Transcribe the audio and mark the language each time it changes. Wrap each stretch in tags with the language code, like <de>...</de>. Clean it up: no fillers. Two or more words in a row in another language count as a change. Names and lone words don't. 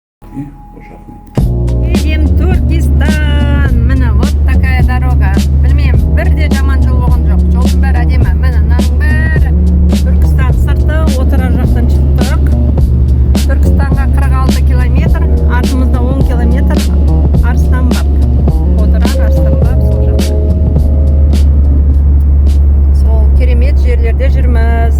<ru>Едем Туркестан. Міне вот такая дорога.</ru> <kk>Білмеймін, бірде жаман жол болған жоқ. Жолдың бәрі әдемі. Міне мынаның бәрі Түркістан сырты. Отырар жақтан шықтық. Түркістанға 46 километр, артымызда 10 километр Арыстанбаб. Отырар Арыстанбаб сол жақта. Сол керемет жерлерде жүрміз.</kk>